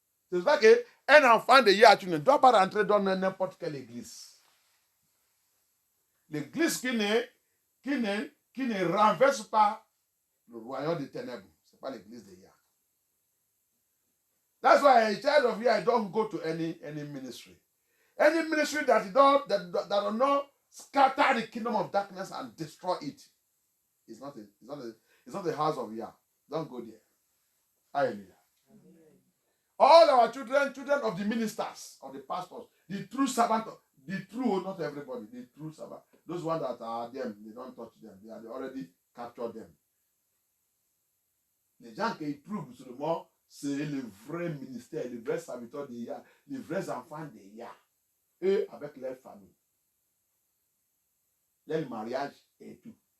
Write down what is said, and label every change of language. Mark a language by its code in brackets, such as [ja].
[fr] C'est pour ça qu'un enfant de Yah, tu ne dois pas rentrer dans n'importe quelle église. L'église qui ne renverse pas le royaume des ténèbres. Ce n'est pas l'église de Yah. [en] That's why a child of Yah don't go to any ministry. Any ministry that will not scatter the kingdom of darkness and destroy it. It's not the house of Yah. Don't go there. Hallelujah. All our children of the ministers, of the pastors, the true servant, not everybody, the true servant. Those ones that are them, they don't touch them. They already captured them. [fr] Les gens qui trouvent seulement, c'est le vrai ministère, le vrai serviteur de Yah, les vrais enfants de Yah. Eux avec leur famille. Leur mariage et tout.